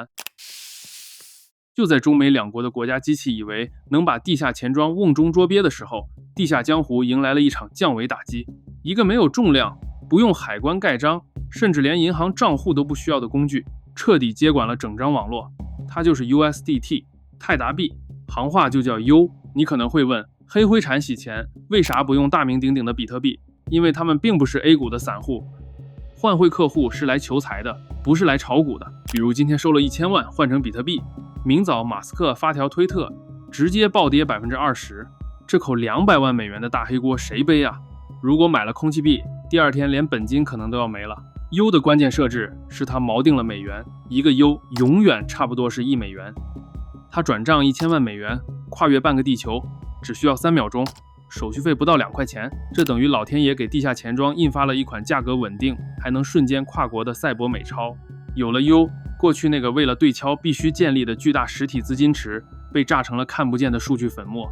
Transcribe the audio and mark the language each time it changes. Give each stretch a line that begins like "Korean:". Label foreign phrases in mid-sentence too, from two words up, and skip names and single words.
Chinese: 就在中美兩國的國家機器以為能把地下錢莊瓮中捉鱉的時候，地下江湖迎來了一場降維打擊。一個沒有重量、不用海關蓋章、 甚至連銀行賬戶都不需要的工具，徹底接管了整張網絡。它就是 USDT 泰達幣，行话就叫 U。你可能会問，黑灰产洗钱为啥不用大名鼎鼎的比特币？因为他们并不是 A 股的散户，换汇客户是来求财的，不是来炒股的。比如今天收了1000万换成比特币，明早马斯克发条推特，直接暴跌20%，这口200万美元的大黑锅誰背啊？如果买了空气币，第二天连本金可能都要没了。U 的关键設置是它锚定了美元，一個 U 永遠差不多是1美元。它轉賬1000萬美元，跨越半個地球，只需要3秒鐘，手續費不到2塊錢。這等於老天爺給地下錢莊印發了一款價格穩定，還能瞬間跨國的賽博美鈔。有了 U， 過去那個為了對敲必須建立的巨大實體資金池，被炸成了看不見的數據粉末。